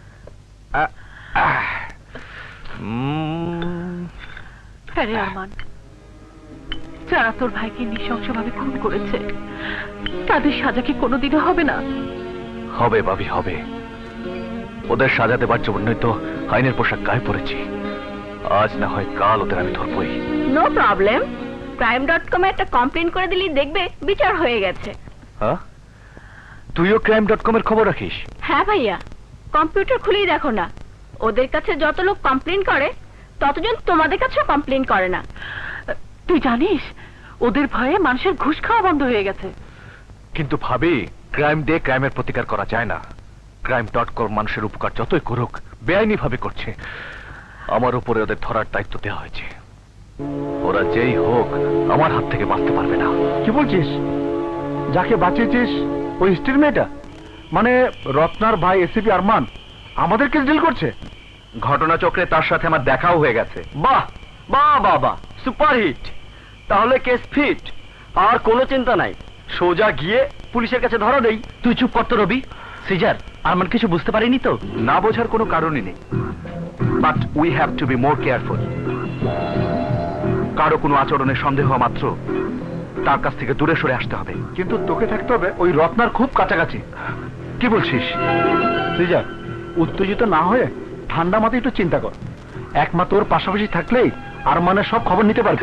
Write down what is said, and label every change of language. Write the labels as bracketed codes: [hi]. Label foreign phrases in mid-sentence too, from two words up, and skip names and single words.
[bn] আরে আরমান, যারা তোর ভাইকে নৃশংসভাবে খুন করেছে তাদের সাজা কি কোনোদিনও হবে না? হবে ভাবি, হবে। ওদের সাজা দেবার জন্যই তো আইনের পোশাক গায়ে পড়েছি। আজ না হয় কাল ওদের আমি ধরবই। [en] no problem, [bn] crime.com এ একটা কমপ্লেইন করে দিলি দেখবে বিচার হয়ে গেছে। হ্যাঁ, তুইও crime.com এর খবর রাখিস? হ্যাঁ ভাইয়া, কম্পিউটার খুলেই দেখো না, ওদের কাছে যত লোক কমপ্লেইন করে ততজন তোমাদের কাছেও কমপ্লেইন করে না। তুই জানিস ওদের ভয়ে মানুষের ঘুষ খাওয়া বন্ধ হয়ে গেছে। কিন্তু ভাবি, ক্রাইম দিয়ে ক্রাইমের প্রতিকার করা যায় না। crime.com মানুষের উপকার যতই করুক বেআইনি ভাবে করছে। আমার উপরে ওদের ধরার দায়িত্ব দেওয়া হয়েছে। ওরা যেই হোক আমার হাত থেকে বাঁচতে পারবে না। কি বলছিস? যাকে বাঁচিয়েছিস ওই স্ত্রীর মেয়েটা, মানে রত্নার ভাই এসিপি আরমান আমাদেরকে ডিল করছে? ঘটনাচক্রে তার সাথে আমার দেখাও হয়ে গেছে। বাহ বাহ বাহ বাহ, সুপারহিট। তাহলে [en] case fit, [bn] আর কোনো চিন্তা নাই। সোজা গিয়ে পুলিশের কাছে ধরা দেই। তুই চুপ কর তো রবি। সিজার, আরমান কিছু বুঝতে পারিনি তো? না বোঝার কোনো কারণই নেই, [en] but we have to be more careful. [bn] কারো কোনো আচরণে সন্দেহ মাত্র তার কাছ থেকে দূরে সরে আসতে হবে। কিন্তু তোকে থাকতে হবে ওই রত্নার খুব কাছাকাছি। কি বলছিস তুই যা উত্তেজিত না হয়ে ঠান্ডা মাথায় একটু চিন্তা কর একমাত্র ওর পাশাপাশি থাকলেই আরমানের সব খবর নিতে পারবে